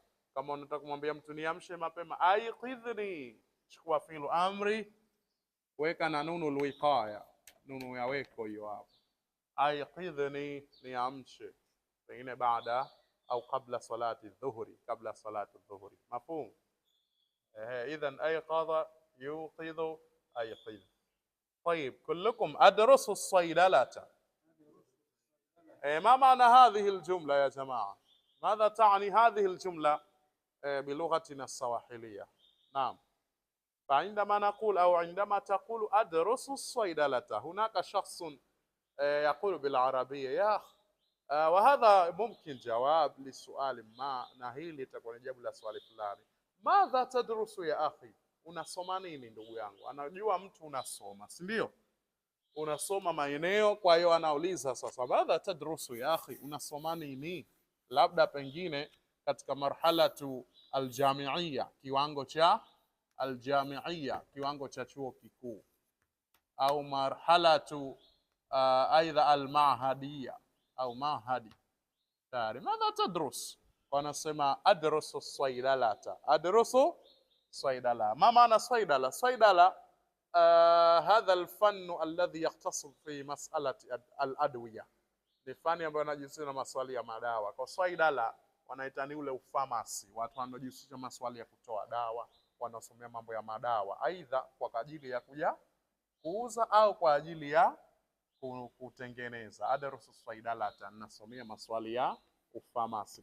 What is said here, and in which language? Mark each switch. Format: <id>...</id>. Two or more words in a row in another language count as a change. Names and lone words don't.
<sw>Kama unataka kumwambia mtu niamshe mapema, ayqidhni, chukua</sw> <ar>فعل أمر,</ar> <sw>weka na</sw> <ar>نون وقاية,</ar> <sw>nunu ya weko hiyo hapo. Ayqidhni, niamshe, pengine baada au kabla</sw> <ar>صلاة ظهر,</ar> <sw>kabla</sw> <ar>صلاة ظهر. Mafhum? إذن أيقظ يوقظ أيقظ. طيب كلكم أدرسوا الصيدلة. ما معنى هذه الجملة يا جماعة؟ ماذا تعني هذه الجملة بلغتنا السواحلية؟ نعم، فعندما نقول أو عندما تقول أدرس الصيدلة، هناك شخص يقول بالعربية يا أخ، وهذا ممكن جواب للسؤال ما، نهيلي تكون جواب لسؤال fulani. ماذا تدرس يا أخي؟</ar> <sw>Unasoma nini ndugu yangu? Anajua mtu unasoma, si ndio? Unasoma maeneo, kwa hiyo anauliza sasa,</sw> <ar>ماذا تدرس يا أخي,</ar> <sw>unasoma nini? Labda pengine katika</sw> <ar>مرحلة الجامعة,</ar> <sw>kiwango cha aljamiia, kiwango cha chuo kikuu, au marhalatu aidha almahadia au mahadi.</sw> <ar>Tayari ماذا تدرس?</ar> <sw>Wanasema</sw> <ar>أدرس صيدلة. Adrusu صيدلة. ما معنى صيدلة؟ صيدلة هذا الفن الذي يختص في مسألة الأدوية.</ar> <sw>Ni fani ambayo inajihusisha na maswali ya madawa. Kwa صيدلة wanaitani ule ufamasi, watu wanaojihusisha maswali ya kutoa dawa, wanasomea mambo ya madawa, aidha kwa ajili ya kuja kuuza au kwa ajili ya kutengeneza.</sw> <ar>أدرس صيدلة,</ar> <sw>nasomea maswali ya ufamasi.</sw>